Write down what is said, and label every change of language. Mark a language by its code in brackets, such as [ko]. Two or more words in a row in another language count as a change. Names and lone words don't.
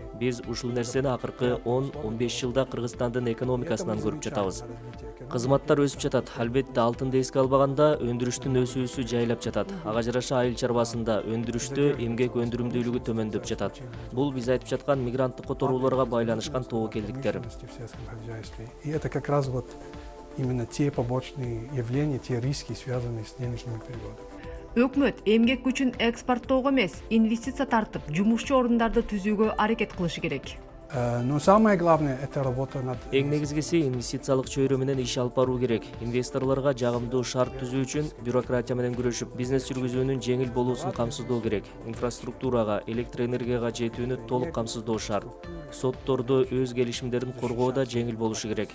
[ky] Биз ушул нерсени акыркы 10-15 жылда Кыргызстандын экономикасынан көрүп жатабыз. Кызматтар өсүп жатат. Албетте алтынды эске албаганда өндүрүштүн өсүүсү жайлап жатат. Ага жараша айыл чарбасында өндүрүштө эмгек өндүрүмдүүлүгү төмөндөп жатат. Бул биз айтып жаткан мигранттык которууларга байланышкан тобокелдиктер. [ru] И это как раз вот именно те побочные явления, те риски, связанные с денежными переводами. [ky] Өкмөт эмгек күчүн экспорттоого эмес, инвестиция тартып, жумушчу орундарды түзүүгө аракет кылышы керек. [ru] Но самое главное — это работа над... [ky] Эң негизгиси инвестициялык чөйрө менен иш алып баруу керек. Инвесторлорго жагымдуу шарт түзүү үчүн бюрократия менен күрөшүп, бизнес жүргүзүүнүн жеңил болуусун камсыздоо керек. Инфраструктурага, электр энергияга жетүүнү толук камсыздоо шарт. Соттордо өз келишимдерин коргоо да жеңил болушу керек.